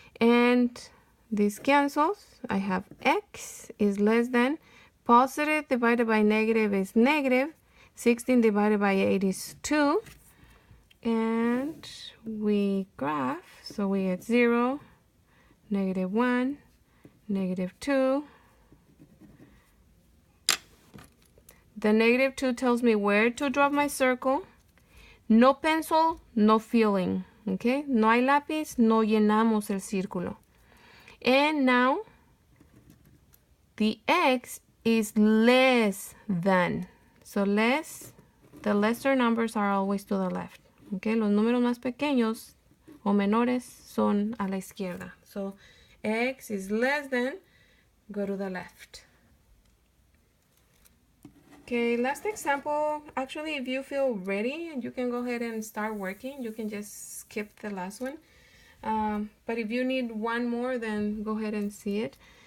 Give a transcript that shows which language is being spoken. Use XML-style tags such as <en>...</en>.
<en>And this cancels. I have x is less than, positive divided by negative is negative, 16 divided by 8 is 2, and we graph, so we get 0, negative 1, negative 2. The negative 2 tells me where to drop my circle. No pencil, no filling, okay?</en> <es>No hay lápiz, no llenamos el círculo.</es> <en>And now the x is less than. So the lesser numbers are always to the left.</en> <es>Okay, los números más pequeños o menores son a la izquierda.</es> <en>So x is less than, go to the left. Okay, last example. Actually, if you feel ready, you can go ahead and start working. You can just skip the last one. But if you need one more, then go ahead and see it.</en>